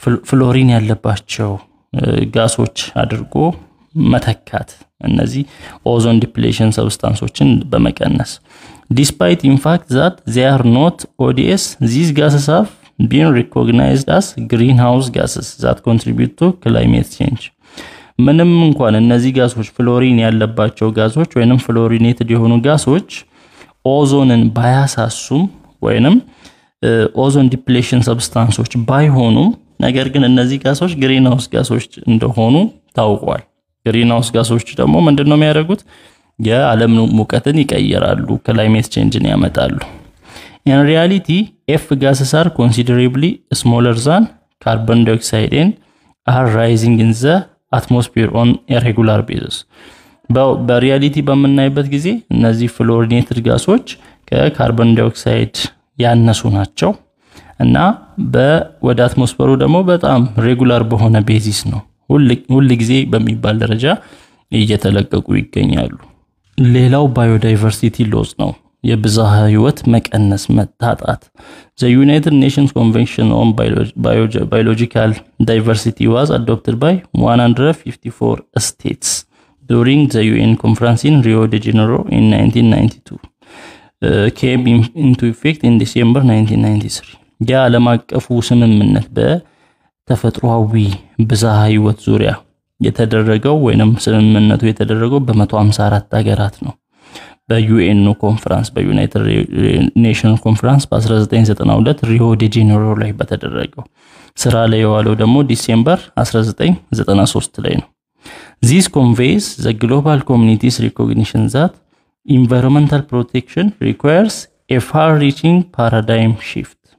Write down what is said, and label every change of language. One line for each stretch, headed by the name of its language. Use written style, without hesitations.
Amharic: ፍሎሪን ያለባቸው ጋሶች አድርጎ መተካት እነዚህ ozone depletion substances በመቀነስ
English: despite in fact that they are not ODS these gases have been recognized as greenhouse gases that contribute to climate change
Amharic: ምንም እንኳን እነዚህ ጋሶች ፍሎሪን ያለባቸው ጋሶች ወይንም ፍሎሪኔትድ የሆኑ ጋሶች ኦዞንን ባያሳሱም ወይንም ኦዞን ዲፕሌሽን ሰብስታንሶች ባይሆኑም ነገር ግን እነዚህ ጋሶች ግሪንሃውስ ጋሶች እንደሆኑ ታውቋል። ግሪንሃውስ ጋሶች ደግሞ ምንድነው የሚያደርጉት? የዓለም ሙቀትን ይቀየራሉ፣ ክላይሜት ቼንጅን ያመጣሉ።
English: In reality, F gases are considerably smaller than carbon dioxide and are rising in the atmosphere on a regular basis.
Amharic: በሪያሊቲ በመናይበት ጊዜ እነዚህ ፍሎሪኔትድ ጋሶች ከካርቦን ዳይኦክሳይድ ያነሱ ናቸው እና ወደ አትሞስፌሩ ደግሞ በጣም ሬጉላር በሆነ ቤዚስ ነው ሁሉ ጊዜ በሚባል ደረጃ እየተለቀቁ ይገኛሉ። ሌላው ባዮዳይቨርሲቲ ሎስ ነው፣ የብዝሃ ህይወት መቀነስ መታጣት።
English: The United Nations Convention on Biological Diversity was adopted by 154 states during the UN conference in Rio de Janeiro in 1992. Came into effect in December 1993.
Amharic: የዓለም አቀፉ ስምምነት በተፈጥሯዊ ብዝሃ ህይወት ዙሪያ የተደረገው ወይንም ስምምነቱ የተደረገው በ154 ሀገራት ነው። በዩኤን ኮንፈረንስ በዩናይትድ ኔሽንስ ኮንፈረንስ በ1992 ሪዮ ዲ ጄኔሮ ላይ በተደረገው ስራ ላይ የዋለው ደግሞ ዲሴምበር 1993 ላይ ነው።
English: This conveys the global community's recognition that environmental protection requires a far-reaching paradigm shift.